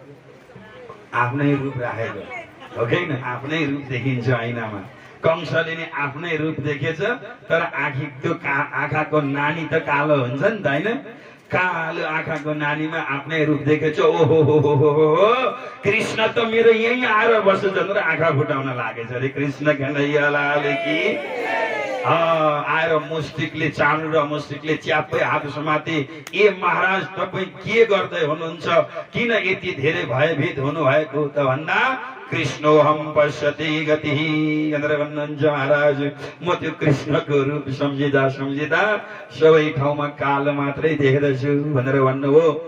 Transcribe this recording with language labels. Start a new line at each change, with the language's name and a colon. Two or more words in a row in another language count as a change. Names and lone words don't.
Nepali: आफ्नै रूप राखेको हो कि आफ्नै रूप देखिन्छ ऐनामा। कंसले नि आफ्नै रूप देखेछ, तर आँखी त्यो आँखाको नानी त कालो हुन्छ नि त, होइन कालो आँखाको नानीमा आफ्नै रूप देखेछ। ओहो हो कृष्ण त मेरो यहीँ आएर बस्छ भनेर आँखा फुटाउन लागेछ अरे।
Hindi: कृष्ण कन्हैया लाल की।
Nepali: आएर मुस्टिकले, चाँडो र मुस्टिकले च्याप्पै हात समाते, ए महाराज तपाईँ के गर्दै हुनुहुन्छ, किन यति धेरै भयभीत हुनुभएको त भन्दा
Sanskrit: कृष्णोहम पश्यति गति
Nepali: भनेर भन्नुहुन्छ महाराज। म त्यो कृष्णको रूप सम्झिँदा सबै ठाउँमा कालो मात्रै देख्दछु भनेर भन्नुभयो।